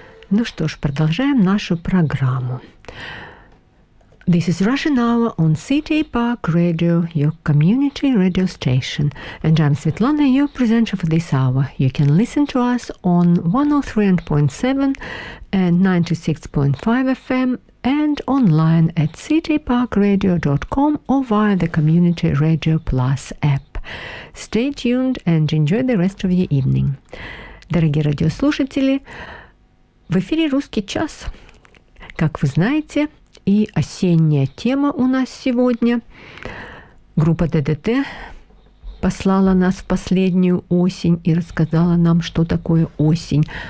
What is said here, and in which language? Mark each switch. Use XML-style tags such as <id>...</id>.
<ru>Ну что ж, продолжаем нашу программу.</ru> <en>This is Russian Hour on CityPark Radio, your community radio station. And I'm Svetlana, your presenter for this hour. You can listen to us on 103.7 and 96.5 FM and online at cityparkradio.com or via the Community Radio Plus app. Stay tuned and enjoy the rest of your evening.</en> <ru>Дорогие радиослушатели, в эфире «Русский час». Как вы знаете, и осенняя тема у нас сегодня. Группа ДДТ послала нас в последнюю осень и рассказала нам, что такое осень.</ru>